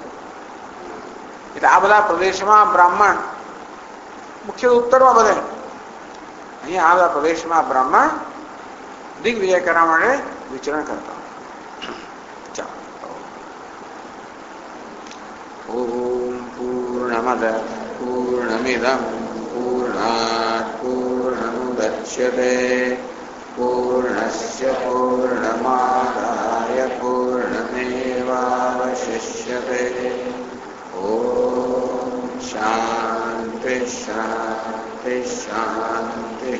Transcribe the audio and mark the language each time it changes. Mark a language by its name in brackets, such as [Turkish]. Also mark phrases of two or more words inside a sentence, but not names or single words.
[Gujarati] એટલે આ બધા પ્રદેશમાં બ્રાહ્મણ મુખ્ય ઉત્તરમાં બધે, અહીંયા આ બધા પ્રદેશમાં બ્રાહ્મણ દિગ્વિજય કરવા માટે વિચરણ કરતા. [Sanskrit] ઓમ પૂર્ણમદ પૂર્ણમિદં પૂર્ણાત मुच्यते पूर्णस्य पूर्णमादाय पूर्णमेवावशिष्यते। ॐ शान्ति शान्ति शान्तिः।